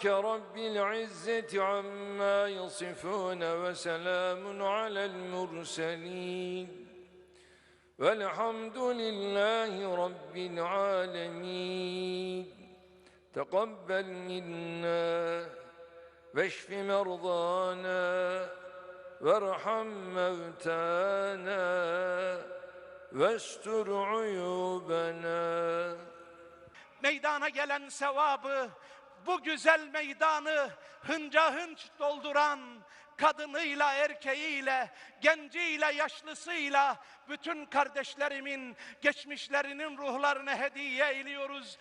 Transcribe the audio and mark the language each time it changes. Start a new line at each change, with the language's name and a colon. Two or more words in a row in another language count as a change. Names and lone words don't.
Arabic: رب العزة عما يصفون وسلام على المرسلين والحمد لله رب العالمين تقبل منا واشف مرضانا وارحم موتانا واستر عيوبنا.
Turkish: Meydana gelen sevabı, bu güzel meydanı hınca hınç dolduran kadınıyla, erkeğiyle, genciyle, yaşlısıyla bütün kardeşlerimin geçmişlerinin ruhlarına hediye ediyoruz.